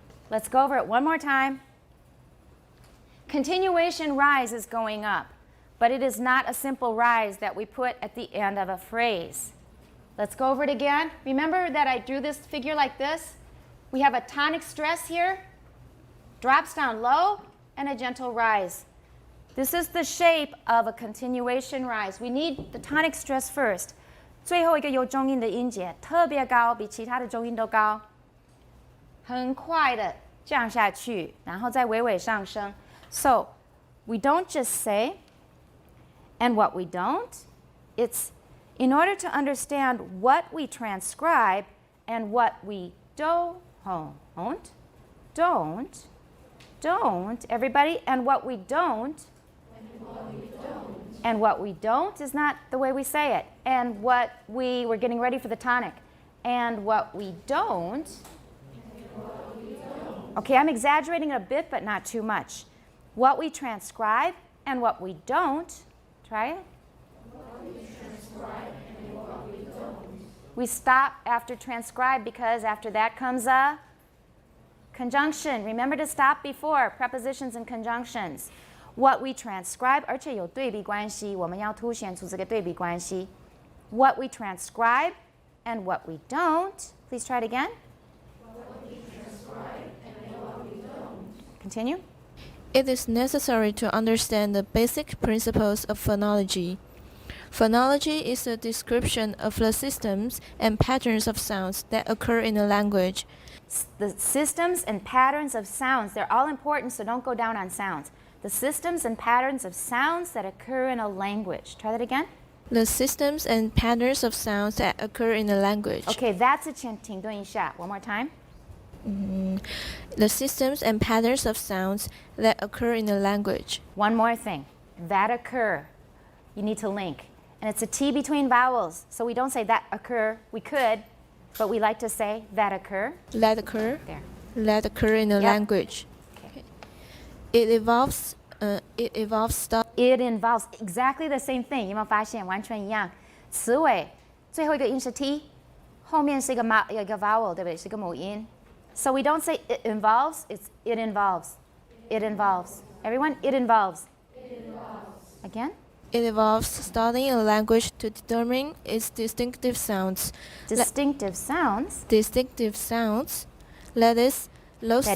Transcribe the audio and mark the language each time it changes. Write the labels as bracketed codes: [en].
[en] Let's go over it one more time. Continuation rise is going up, but it is not a simple rise that we put at the end of a phrase. Let's go over it again. Remember that I drew this figure like this? We have a tonic stress here, drops down low, and a gentle rise. This is the shape of a continuation rise. We need the tonic stress first. [zh] 最后一个有重音的音节特别高，比其他的重音都高，很快的降下去，然后再微微上升。 [en] So we don't just say, and what we don't. It's in order to understand what we transcribe and what we don't, everybody, and what we don't. And what we don't is not the way we say it. And what we're getting ready for the tonic. And what we don't Okay, I'm exaggerating a bit, but not too much. What we transcribe and what we don't. Try it. What we transcribe and what we don't. We stop after transcribe because after that comes a conjunction. Remember to stop before prepositions and conjunctions. What we transcribe, [zh] 而且有对比关系，我们要凸显出这个对比关系。 [en] What we transcribe and what we don't. Please try it again. What we transcribe and what we don't. Continue. It is necessary to understand the basic principles of phonology. Phonology is a description of the systems and patterns of sounds that occur in a language. The systems and patterns of sounds, they're all important, so don't go down on sounds. The systems and patterns of sounds that occur in a language. Try that again. The systems and patterns of sounds that occur in a language. Okay, that's a [zh] 停顿一下. [en] One more time. The systems and patterns of sounds that occur in a language. One more thing. That occur. You need to link. And it's a T between vowels. So we don't say that occur. We could, but we like to say that occur. That occur. There. That occur in a Yep. language. Okay. It involves stuff. It involves exactly the same thing. [zh] 有没有发现完全一样？词尾最后一个音是 T， 后面是一个vowel， 对不对？是一个母音。 [en] So we don't say it involves, it's it involves. It involves. Everyone, it involves. It involves. Again? It involves studying a language to determine its distinctive sounds. Distinctive sounds. Distinctive sounds. That is, those